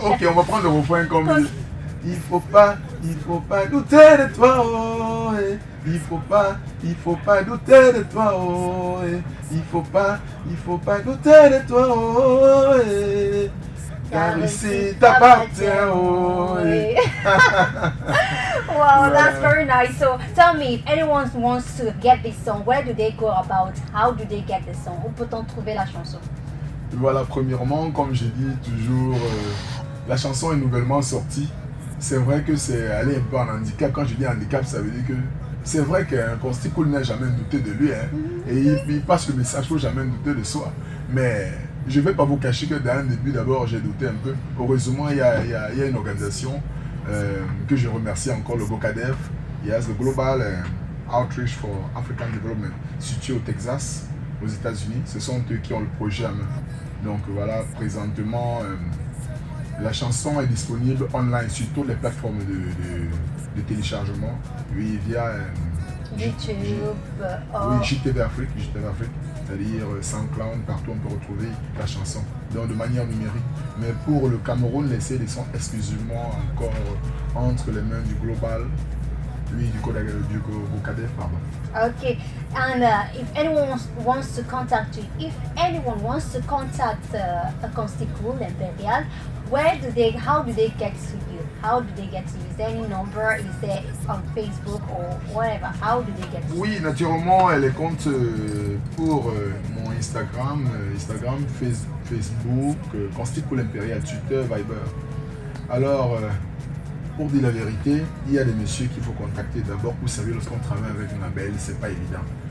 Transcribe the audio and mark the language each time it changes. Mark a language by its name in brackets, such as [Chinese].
[French] Ok, on va prendre le refrain comme il faut pas douter de toi. Oh, il faut pas douter de toi. Oh, il faut pas douter de toi. Oh, ta réussite t'appartient. Oh, [English] wow, that's very nice. So tell me, if anyone wants to get this song, where do they go about? How do they get this song? [French] Où peut-on trouver la chanson? Voilà, premièrement, comme j'ai dit toujours, la chanson est nouvellement sortie. C'est vrai que c'est aller un peu en handicap. Quand je dis handicap, ça veut dire que c'est vrai qu'un Consticool n'a jamais douté de lui. Et il passe le message, il ne faut jamais douter de soi. Mais je ne vais pas vous cacher que dans le début, d'abord, j'ai douté un peu. Heureusement, il y a une organisation que je remercie encore, le GOCADEF. Il y a le Global Outreach for African Development, situé au Texas, aux États-Unis. Ce sont eux qui ont le projet à main. Donc voilà, présentement, la chanson est disponible online sur toutes les plateformes de téléchargement. Oui, via YouTube. Oui, JTV Afrique, c'est-à-dire SoundCloud, partout on peut retrouver la chanson, donc de manière numérique. Mais pour le Cameroun, les CD sont exclusivement encore entre les mains du Global, du GOCADEF, pardon. [English] Okay, and if anyone wants to contact you, if anyone wants to contact Consticool Imperial, how do they get to you? How do they get to you? Is there any number? Is there on Facebook or whatever? How do they get to you? [French] Oui, naturellement, elle est compte pour mon Instagram, Facebook, Consticool Imperial, Twitter, Viber. Alors, pour dire la vérité, il y a des messieurs qu'il faut contacter d'abord. Vous savez, lorsqu'on travaille avec un label, c'est pas évident.